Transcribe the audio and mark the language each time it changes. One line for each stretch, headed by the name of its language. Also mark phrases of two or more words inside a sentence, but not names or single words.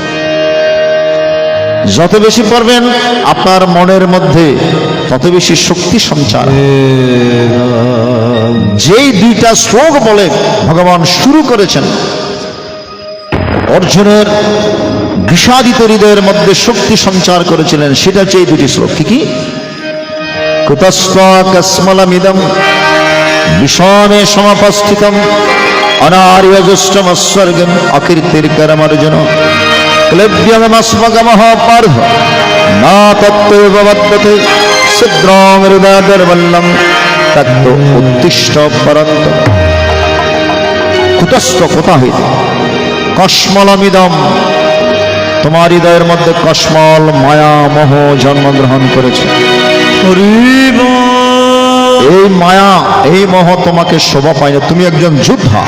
Bangla: যত বেশি পড়বেন আপনার মনের মধ্যে তত বেশি শক্তি সঞ্চার। যেই দুইটা শ্লোক বলে ভগবান শুরু করেছেন, অর্জুনের বিষাদিত হৃদয়ের মধ্যে শক্তি সঞ্চার করেছিলেন, সেটা হচ্ছে এই দুটি শ্লোক। কি?
Sanskrit: কুতস্ত্বকস্মলমিদং বিষমে সমাপস্থিতম অনার্যজষ্টমস্বর্গম অকীর্তির্করমর্জুন ক্লিব্ধমস্মগমঃ পার্থ ন তত্ত্বৈব বদ্যতে শূদ্রং হৃদয়দর্বল্যং তত্ত্বোত্তিষ্ঠ পরন্তপ।
Bangla: কুতস্থ, কোথা হইতে? কস্মলমিদম, তোমার হৃদয়ের মধ্যে কস্মল মায়া মোহ জন্মগ্রহণ করেছে। এই মায়া এই মোহ তোমাকে শোভা পায় না, তুমি একজন যোদ্ধা।